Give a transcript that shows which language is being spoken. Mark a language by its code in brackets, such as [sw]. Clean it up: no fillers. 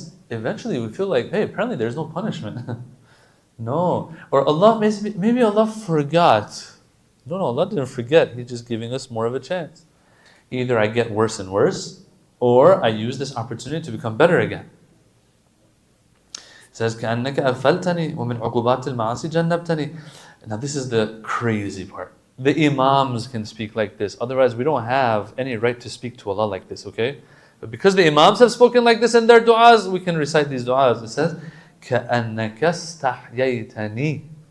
[en] Eventually we feel like, hey, apparently there's no punishment. No. Or Allah, maybe Allah forgot. No, Allah didn't forget. He's just giving us more of a chance. Either I get worse and worse, or I use this opportunity to become better again. It says, [ar] كَأَنَّكَ أَفَلْتَنِي وَمِنْ عُقُبَاتِ الْمَعَاصِ جَنَّبْتَنِي. [en] Now this is the crazy part. The Imams can speak like this. Otherwise, we don't have any right to speak to Allah like this, okay? But because the Imams have spoken like this in their du'as, we can recite these du'as. It says, [ar] كَأَنَّكَ اسْتَحْيَيْتَنِي.